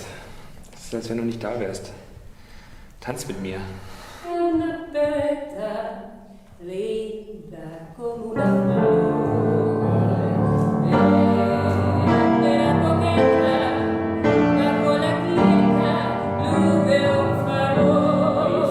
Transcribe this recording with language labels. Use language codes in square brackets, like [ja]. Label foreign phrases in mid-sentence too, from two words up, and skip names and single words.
[de] Das ist, als wenn du nicht da wärst. Tanz mit mir. [es] Linda como una flor, era coqueta, bajo la quieta luz de un farol.